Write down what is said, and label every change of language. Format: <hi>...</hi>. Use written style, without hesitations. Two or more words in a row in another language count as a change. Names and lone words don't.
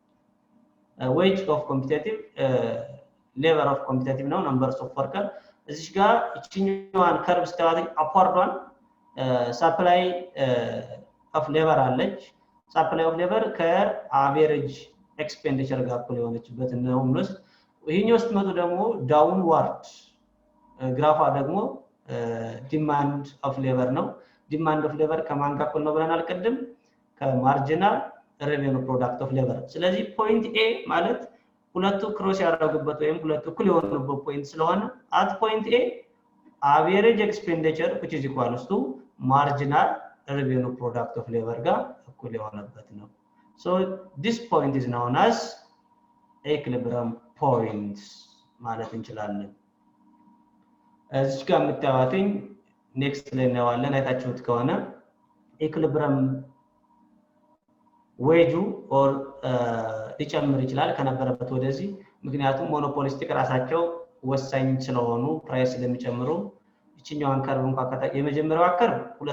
<en>wage of competitive labour of competitive</en> <am>ነው</am> <en>numbers of worker።</en> <am>እዚህ ጋር እቺኛዋን ከርቭ ስታዋት አፕዋርዷን</am> <en>supply of labour</en> <am>አለች።</am> <en>supply of labour ከaverage expenditure</en> <am>ጋር እኩል የሆነችበት ነው ማለት። ይሄኛው ስትመጡ ደግሞ ዳውንዋርድ ግራፏ ደግሞ</am> <en>demand of labour</en> <am>ነው።</am> <en>demand of labour</en> <am>ከማን ጋር እኩል ነው ብለናል ቅድም?</am> <en>ከmarginal revenue product of labour። ስለዚህ ፖይንት ኤ</en> <am>ማለት ሁለቱ ክሮስ ያደረጉበት ወይም ሁለቱ እኩል የሆኑበት ፖይንት ስለሆነ</am> <en>at point A average expenditure which is equals to marginal revenue product of labor</en> <am>ጋር እኩል የሆነበት ነው።</am> <en>so this point is known as equilibrium point</en> <am>ማለት እንችላለን። እዚህ ጋር የምታዩትኝ ኔክስት ላይ እናየዋለን። አይታችሁት ከሆነ</am> <en>equilibrium wageው</en> <am>ኦር ሊጨምር ይችላል ከነበረበት ወደዚህ፣ ምክንያቱም ሞኖፖሊስቲክ ራሳቸው ወሳኝ ስለሆኑ ፕራይስ ስለሚጨምሩ። እቺኛዋን ከርቭ እንኳን የመጀመሪያው ከርቭ ሁለት</am>